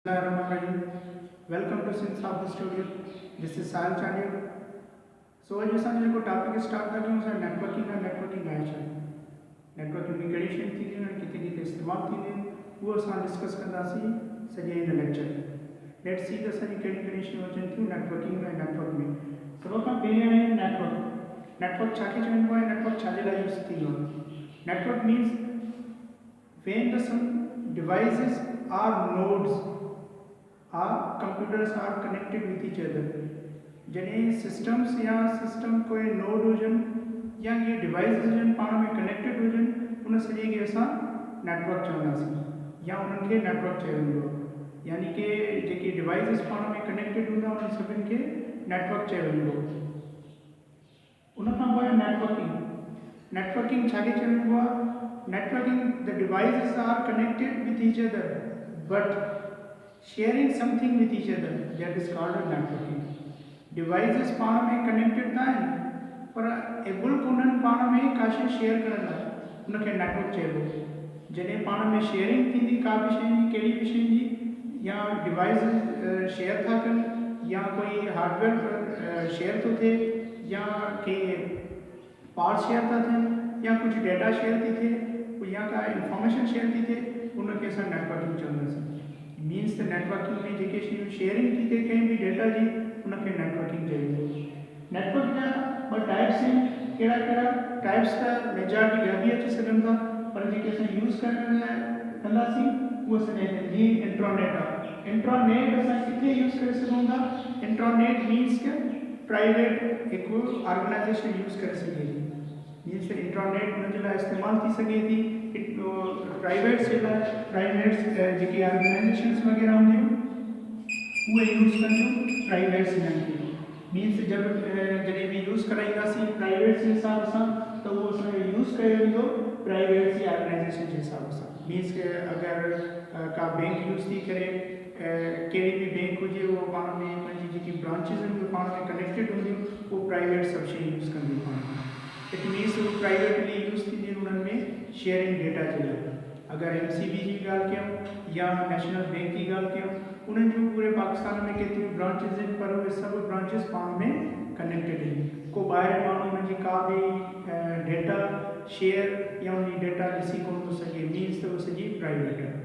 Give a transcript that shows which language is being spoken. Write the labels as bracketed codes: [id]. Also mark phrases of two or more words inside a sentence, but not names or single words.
[en] Welcome to Sin Sabha Studio. This is Sahil Chandiya. [sd] So आज असांजो जेको टॉपिक स्टार्ट था कयूं असां नेटवर्किंग आहे छा नेटवर्किंग में कहिड़ी शयूं थींदियूं आहिनि किथे किथे इस्तेमालु थींदियूं आहिनि उहो असां डिस्कस कंदासीं सॼे हिन लेक्चर में [en] let's see [sd] त असांजी कहिड़ी कहिड़ी शयूं अचनि थियूं नेटवर्किंग में नेटवर्क में सभ खां पहिरियों आहे नेटवर्क छा खे चइबो आहे नेटवर्क छाजे लाइ यूज़ थींदो आहे नेटवर्क मीन्स [en] when the some devices or nodes or computers are connected with each other [sd] जॾहिं सिस्टम्स या सिस्टम कोई नोड हुजनि या ये डिवाइस हुजनि पाण में कनेक्टेड हुजनि उन सॼे खे असां नेटवर्क चवंदासीं या उन्हनि खे नेटवर्क चयो वेंदो आहे यानी कि जेके डिवाइसिस पाण में कनेक्टेड हूंदा उन्हनि सभिनि खे नेटवर्क चयो वेंदो उन खां पोइ नेटवर्किंग छाखे चइबो आहे [en] networking the devices are connected with each other but sharing something with each other that is called a networking devices [sd] पाण में connected था पर एबल कोन्हनि पाण में का शइ शेयर करण लाइ उनखे नेटवर्क चइबो जॾहिं पाण में शेयरिंग थींदी का बि शइ जी कहिड़ी बि शइ जी या डिवाइस शेयर था कनि या कोई हार्डवेयर शेयर थो थिए या के पार्ट शेयर था थियनि या कुछ डेटा शेयर थी थिए या का इंफॉर्मेशन शेयर थी थिए उनखे असां नेटवर्किंग चवंदासीं मीन्स त नेटवर्किंग में जेके शयूं शेयरिंग थी थिए कंहिं बि डेटा जी उनखे नेटवर्किंग चइबो नेटवर्क जा ॿ टाइप्स आहिनि कहिड़ा टाइप्स त मेजॉरिटी ॿिया बि अची सघनि था पर जेके असां यूज़ करण लाइ कंदासीं उहो सॼे जीअं इंट्रानेट आहे इंट्रानेट असां किथे यूज़ करे सघूं था इंट्रानेट मीन्स के प्राइवेट हिकु ऑर्गेनाइजेशन यूज़ करे सघे थी मीन्स इंट्रानेट उन जे लाइ इस्तेमालु थी सघे थी प्राइवेट्स जे लाइ प्राइवेट्स जेके ऑर्गेनाइजेशन्स वग़ैरह हूंदियूं उहे यूज़ कंदियूं प्राइवेट्स हिननि खे मीन्स जॾहिं बि यूज़ कराईंदासीं प्राइवेट्स जे हिसाब सां त उहो असांखे यूज़ कयो वेंदो प्राइवेट्स जी ऑर्गेनाइजेशन जे हिसाब सां मीन्स के अगरि का बैंक यूज़ थी करे कहिड़ी बि बैंक हुजे उहो पाण में पंहिंजी जेकी ब्रांचिस आहिनि उहे पाण में कनेक्टेड हूंदियूं उहो प्राइवेट सभु शइ यूज़ कंदियूं पाण में [en] it means [sd] उहो प्राइवेटली यूज़ थींदियूं उन्हनि में [en] sharing data [sd] जे लाइ अगरि MCB जी ॻाल्हि कयूं या नेशनल बैंक जी ॻाल्हि कयूं उन्हनि जूं पूरे पाकिस्तान में केतिरियूं ब्रांचिस आहिनि पर उहे सभु ब्रांचिस पाण में कनेक्टेड आहिनि को ॿाहिरि माण्हू हुनजी का बि डेटा शेयर या उन डेटा ॾिसी कोन थो सघे मीन्स त उहो सॼी प्राइवेट